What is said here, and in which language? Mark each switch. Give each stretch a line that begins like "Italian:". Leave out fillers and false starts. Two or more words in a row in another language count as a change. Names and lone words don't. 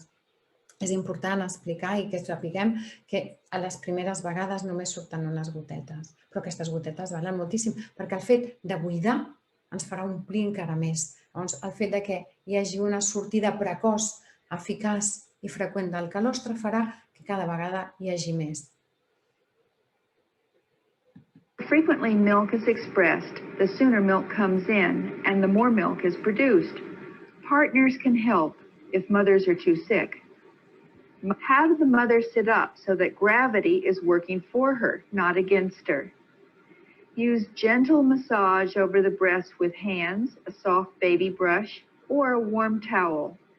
Catalan: És important explicar i que sapiguem que a les primeres vegades només surten unes gotetes, però aquestes gotetes valen moltíssim, perquè el fet de buidar ens farà omplir encara més. Llavors, el fet que hi hagi una sortida precoç, eficaç i freqüent del calostre farà que cada vegada hi hagi més.
English: frequently milk is expressed, the sooner milk comes in and the more milk is produced. Partners can help if mothers are too sick. Have the mother sit up so that gravity is working for her, not against her. Use gentle massage over the breast with hands, a soft baby brush, or a warm towel.